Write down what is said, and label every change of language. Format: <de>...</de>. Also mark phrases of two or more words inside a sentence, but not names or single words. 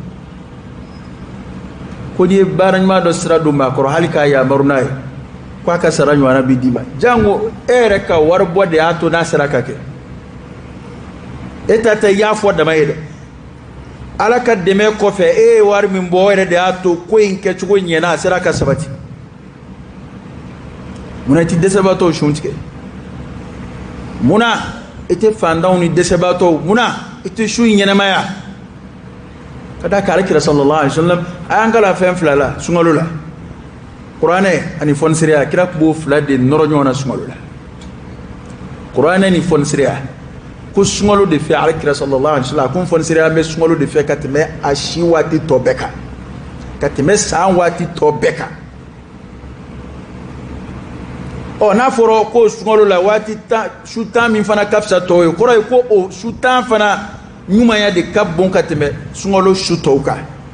<bm>ko n'i ye baara ɲuman dɔ sira don maa kɔrɔ hali k'a yamaru n'a ye ko a ka sara ɲɔgɔnna bi d'i ma jango e yɛrɛ ka wari bɔ de y'a to n'a sera ka kɛ e ta tɛ i y'a fɔ dama ye dɛ ala ka dɛmɛ kɔfɛ e ye wari min bɔ o yɛrɛ de y'a to ko in kɛcogo ɲɛna a sera ka sabati munna i tɛ dɛsɛbaatɔw sun tigɛ munna i tɛ fantanw ni dɛsɛbaatɔw munna i tɛ su in ɲɛnamaya ka da ka Alakira</bm> <ar>صلى الله عليه وسلم</ar> <bm>a y'an kala fɛn fila la sunkalo la kuranɛ ani fɔnisiriya kira tun b'o fila de nɔrɔ ɲɔgɔn na sunkalo la kuranɛ ni fɔnisiriya ko sunkalo de fɛ Alakira</bm> <ar>صلى الله عليه وسلم</ar> <bm>a ko fɔnisiriya bɛ sunkalo de fɛ ka tɛmɛ a si waati tɔ bɛɛ kan ka tɛmɛ san waati tɔ bɛɛ kan n'a fɔra ko sunkalo la waati su tan min fana ka fisa tɔw ye kɔrɔ ye ko o su tan fana ɲumanya de ka bon ka tɛmɛ sunkalo su tɔw kan</bm>